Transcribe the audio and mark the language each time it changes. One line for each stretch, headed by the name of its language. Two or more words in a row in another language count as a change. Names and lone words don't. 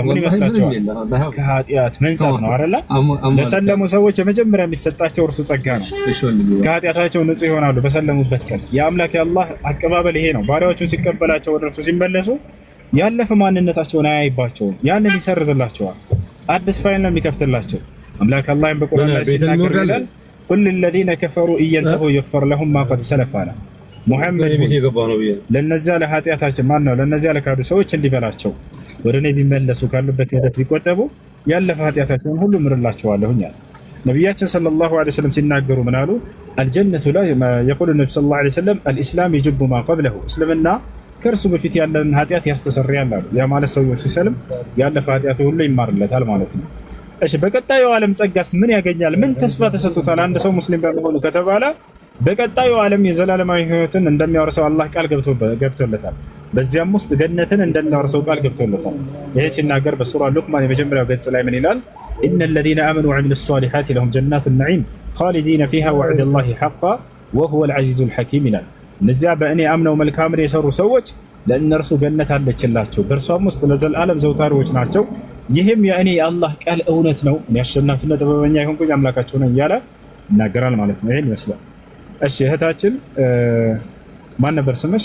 Amharic: ምን ይመስላችኋል? ከኃጢአት መንጻት ነው አይደል? ለሰለሙ ሰዎች የመጀመሪያ የሚሰጣቸው እርሱ ጸጋ ነው። ከኃጢአታቸው ንጹህ ይሆናሉ በሰለሙበት ቀን። የአምላክ የአላህ አቀባበል ይሄ ነው። ባሪያዎቹን ሲቀበላቸው ወደ እርሱ ሲመለሱ ያለፈ ማንነታቸውን አያይባቸውም፣ ያንን ይሰርዝላቸዋል። አዲስ ፋይል ነው የሚከፍትላቸው። አምላክ አላህን በቁርአን ላይ ሲናገር ይላል
Arabic: قل الذين كفروا إن ينتهوا يغفر لهم ما قد سلف
Amharic: አለ። ሙሐመድ ለነዚያ ለኃጢአታቸው ማን ነው ለነዚያ ለካዱ ሰዎች እንዲበላቸው ወደ እኔ ቢመለሱ ካሉበት ሂደት ቢቆጠቡ ያለፈ ኃጢአታቸውን ሁሉ ምርላቸዋለሁኝ አለ። ነብያችን
Arabic: صلى الله عليه وسلم
Amharic: ሲናገሩ ምን አሉ?
Arabic: الجنة لا يقول النبي صلى الله عليه وسلم الإسلام يجب ما قبله
Amharic: እስልምና ከእርሱ በፊት ያለን ኃጢአት ያስተሰርያል አሉ። ያ ማለት ሰው ሲሰልም ያለፈ ኃጢአቱ ሁሉ ይማርለታል ማለት ነው። እሺ በቀጣዩ ዓለም ጸጋስ ምን ያገኛል? ምን ተስፋ ተሰጥቶታል? አንድ ሰው ሙስሊም በመሆኑ ከተባለ በቀጣዩ ዓለም የዘላለማዊ ህይወትን እንደሚያወርሰው አላህ ቃል ገብቶለታል። በዚያም ውስጥ ገነትን እንደሚያወርሰው ቃል ገብቶለታል። ይሄ ሲናገር በሱራ ሉቅማን የመጀመሪያው ገጽ ላይ ምን ይላል?
Arabic: إن الذين آمنوا وعملوا الصالحات لهم جنات النعيم خالدين فيها وعد الله حقا وهو العزيز الحكيم
Amharic: ይላል። እነዚያ በእኔ አምነው መልካምን የሰሩ ሰዎች ለእነርሱ ገነት አለችላቸው፣ በእርሷም ውስጥ ለዘላለም ዘውታሪዎች ናቸው። ይህም የእኔ የአላህ ቃል እውነት ነው፣ እኔ አሸናፊና ጥበበኛ የሆንኩኝ አምላካቸው ነኝ እያለ ይናገራል ማለት ነው። ይሄን ይመስላል። እሺ እህታችን ማን ነበር ስምሽ?